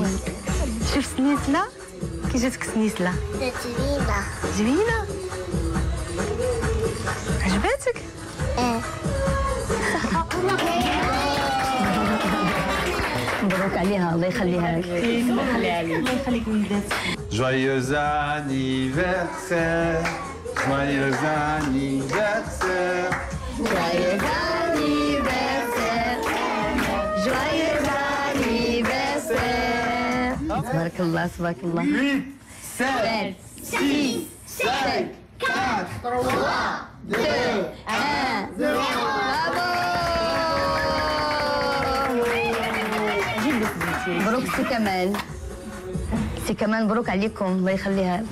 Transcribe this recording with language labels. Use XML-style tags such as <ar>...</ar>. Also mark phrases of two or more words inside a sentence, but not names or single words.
<ar>شوف سنيسلة كي جاتك سنيسلة؟ جميلة. زوينة؟ عجباتك؟ مبروك عليها، الله يخليها لك. الله يخليها لك. الله يخليك وليداتك.</ar> <fr>Joyeux anniversaire, joyeux anniversaire. Joyeux anniversaire, joyeux anniversaire.</fr> <ar>تبارك الله تبارك الله. 8, 7, 6, 5, 4, 3, 2, 1 مبروك سي كمال. سي كمال مبروك عليكم، الله يخليها لك.</ar>